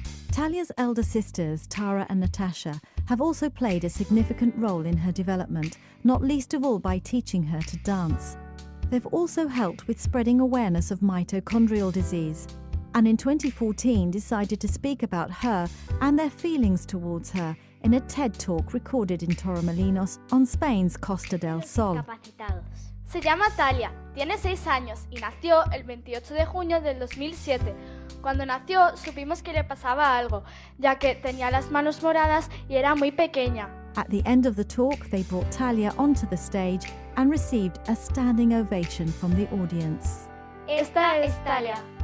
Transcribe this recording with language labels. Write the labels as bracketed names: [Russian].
[English] Talia's elder sisters, Tara and Natasha, have also played a significant role in her development, not least of all by teaching her to dance. They've also helped with spreading awareness of mitochondrial disease, and in 2014 decided to speak about her and their feelings towards her in a TED Talk recorded in Torremolinos on Spain's Costa del Sol. [Spanish] Se llama Talia, tiene 6 años y nació el 28 de junio del 2007. Cuando nació supimos que le pasaba algo, ya que tenía las manos moradas y era muy pequeña. [English] At the end of the talk, they brought Talia onto the stage and received a standing ovation from the audience. [Spanish] Esta es Talia.